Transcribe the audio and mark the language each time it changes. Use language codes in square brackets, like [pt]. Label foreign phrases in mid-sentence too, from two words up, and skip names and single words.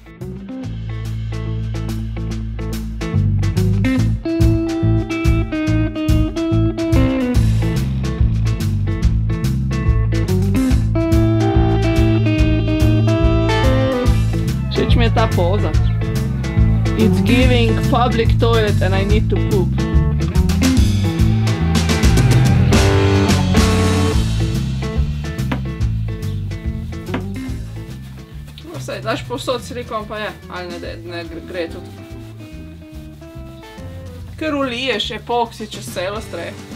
[sl] Všeč mi je ta poza. [en] It's giving public toilet and I need to poop. [sl] Saj, daš povsod silikon pa je, ali ne gre tudi. Ker uliješ epoksi čez celo streho.